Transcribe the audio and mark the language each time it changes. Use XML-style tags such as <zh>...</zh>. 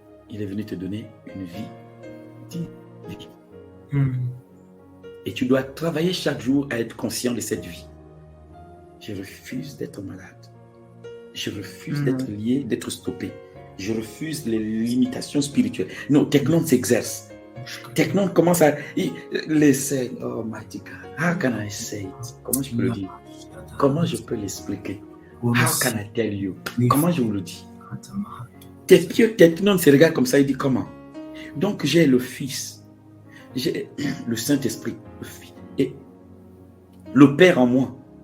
<fr>Il est venu te donner une vie divine. Et tu dois travailler chaque jour à être conscient de cette vie. Je refuse d'être malade. Je refuse d'être lié, d'être stoppé. Je refuse les limitations spirituelles. Non, Technon s'exerce. Technon commence à...</fr> <en>Listen, oh my God, how can I say it?</en> <fr>Comment je peux le dire? Comment je peux l'expliquer?</fr> <en>How can I tell you?</en> <fr>Comment je vous le dis? Technon se regarde comme ça, il dit comment? Donc j'ai le Fils, j'ai le Saint-Esprit, le Fils, et le Père en moi.</fr>